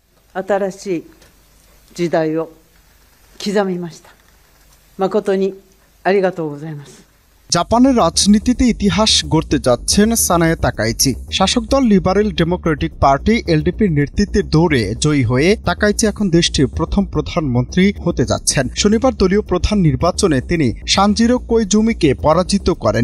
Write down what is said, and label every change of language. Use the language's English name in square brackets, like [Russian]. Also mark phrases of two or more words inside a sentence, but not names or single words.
[Japanese] 新しい時代を刻みました。誠にありがとうございます。 [Bangla] জাপানের রাজনীতিতে ইতিহাস গড়তে যাচ্ছেন সানায়ে তাকাইচি। শাসক দল লিবারেল ডেমোক্রেটিক পার্টি এলডিপির নেতৃত্বে দৌড়ে জয়ী হয়ে তাকাইচি এখন দেশটির প্রথম প্রধানমন্ত্রী হতে যাচ্ছেন। শনিবার দলীয় প্রধান নির্বাচনে তিনি সানজিরো কোইজুমিকে পরাজিত করেন।